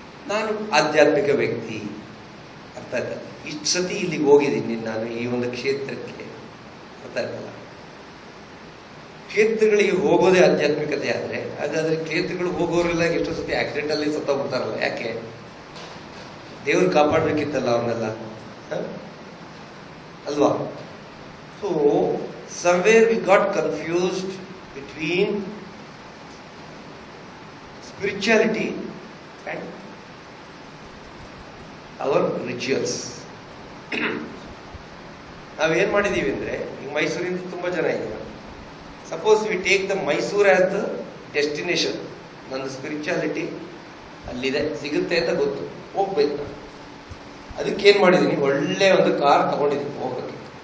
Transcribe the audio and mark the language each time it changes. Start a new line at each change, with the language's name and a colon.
Kannada: ನಾನು ಆಧ್ಯಾತ್ಮಿಕ ವ್ಯಕ್ತಿ, ಅರ್ಥ ಆಯ್ತಾ? ಇಷ್ಟು ಸತಿ ಇಲ್ಲಿಗೆ ಹೋಗಿದ್ದೀನಿ ನಾನು, ಈ ಒಂದು ಕ್ಷೇತ್ರಕ್ಕೆ, ಅರ್ಥ ಆಯ್ತಲ್ಲ? ಕ್ಷೇತ್ರಗಳಿಗೆ ಹೋಗೋದೇ ಆಧ್ಯಾತ್ಮಿಕತೆ ಆದರೆ, ಹಾಗಾದ್ರೆ ಕ್ಷೇತ್ರಗಳಿಗೆ ಹೋಗೋರೆಲ್ಲ ಎಷ್ಟೋ ಸತಿ ಆಕ್ಸಿಡೆಂಟಲ್ಲಿ ಸತ್ತೋಗ್ಬಿಡ್ತಾರಲ್ಲ, ಯಾಕೆ? ದೇವ್ರು ಕಾಪಾಡಬೇಕಿತ್ತಲ್ಲ ಅವನ್ನೆಲ್ಲ, ಅಲ್ವಾ?
English: So somewhere we got confused between spirituality and our rituals.
Kannada: ನಾವೇನ್ ಮಾಡಿದೀವಿ ಅಂದ್ರೆ, ಈಗ ಮೈಸೂರಿಂದ ತುಂಬಾ ಜನ ಇದ್ದೀವಿ.
English: suppose we take the Mysore as the destination,
Kannada: ನನ್ನ ಸ್ಪಿರಿಚುಯಾಲಿಟಿ ಅಲ್ಲಿದೆ, ಸಿಗುತ್ತೆ ಅಂತ ಗೊತ್ತು, ಹೋಗ್ಬೇಕು ನಾನು. ಅದಕ್ಕೇನು ಮಾಡಿದ್ದೀನಿ, ಒಳ್ಳೆ ಒಂದು ಕಾರ್ ತಗೊಂಡಿದ್ದೀನಿ ಹೋಗೋಕ್ಕೆ.